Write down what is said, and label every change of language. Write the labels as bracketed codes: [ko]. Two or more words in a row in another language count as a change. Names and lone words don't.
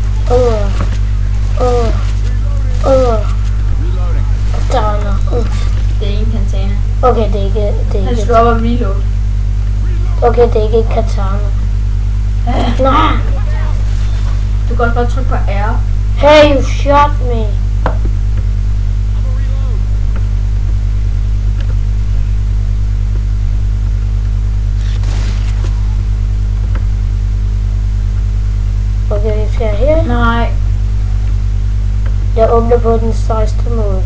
[da] Katana. Det er ikke en katana. Okay, det er ikke. Han skal op og reload. Okay, det er ikke katana. Nej. Du kan godt bare trykke på R. [en] Hey, you shot me. [da] Okay, vi skal her. Nej. Jeg åbner på den 16. måde.